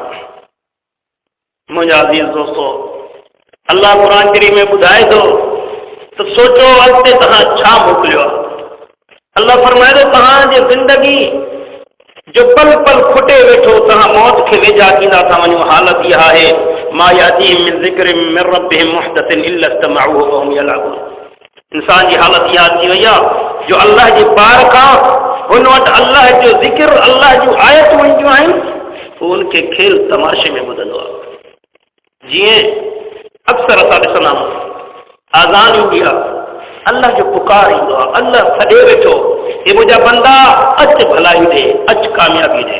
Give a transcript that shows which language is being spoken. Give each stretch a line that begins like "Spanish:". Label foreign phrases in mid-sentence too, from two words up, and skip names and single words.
Sindhi: मुंहिंजा अज़ीज़ दोस्तो, अल्लाह क़ुरान करीम में ॿुधाए थो त सोचो अॻिते तव्हां छा मोकिलियो आहे। अल्लाह फरमाए थो तव्हांजी ज़िंदगी जो पल पल खुटे वेठो तव्हां मौत खे वेझा कींदा था वञो। हालत इहा आहे
Arabic: ما يأتيهم من ذكر من ربهم محدث إلا استمعوه و هم يلعبون.
Sindhi: इंसान जी हालत इहा थी वई आहे जो अल्लाह जे पार खां हुन वटि अल्लाह जो ज़िक्र, अल्लाह जूं आयतूं ईंदियूं आहिनि, पोइ उनखे खेल तमाशे में ॿुधंदो आहे। जीअं अक्सर असां ॾिसंदा आहियूं आज़ान ईंदी आहे, अल्लाह जो पुकार ईंदो आहे, अल्लाह सॾे वेठो हे मुंहिंजा बंदा अच भलाई ॾे, अच कामयाबी ॾे।